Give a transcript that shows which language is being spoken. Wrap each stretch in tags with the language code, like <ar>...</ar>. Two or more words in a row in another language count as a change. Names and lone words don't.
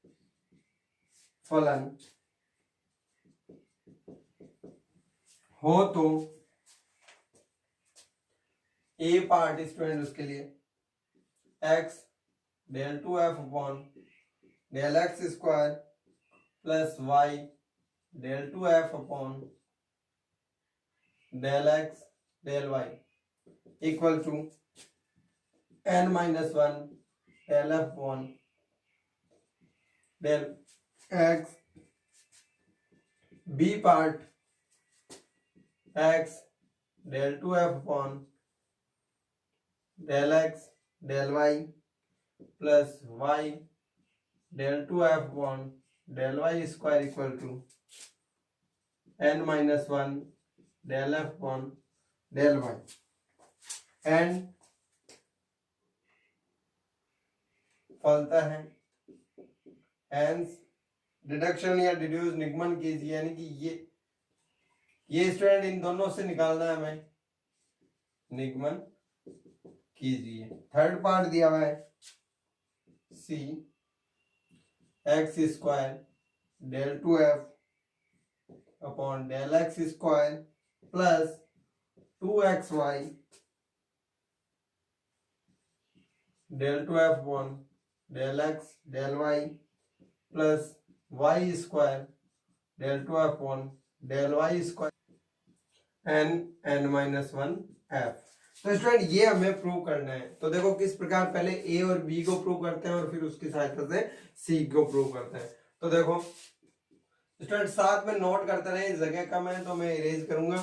<hi>फलन हो तो</hi> <en>a part student</en> <hi>उसके लिए</hi> <en>x del 2f upon del x square plus y del 2f upon del x del y equal to n minus 1 del f upon del x, b part x del 2f upon del x del y plus y del 2f upon del y square equal to n minus 1 del f upon del y and</en> <hi>फलता है</hi> <en>hence deduction</en> <hi>या डिड्यूस निगमन कीजिए, यानी कि ये स्टूडेंट इन दोनों से निकालना है हमें, निगमन कीजिए।</hi> <en>third part</en> <hi>दिया हुआ है</hi> <en>c x square del 2f upon del x square plus 2xy del 2f upon del x del y plus y square del 2f upon del y square n minus 1 f.</en> <hi>तो स्टूडेंट ये हमें प्रूव करना है। तो देखो किस प्रकार पहले ए और बी को प्रूव करते हैं और फिर उसकी सहायता से सी को प्रूव करते हैं। तो देखो स्टूडेंट साथ में नोट करते रहे, जगह कम है तो मैं इरेज करूंगा।</hi>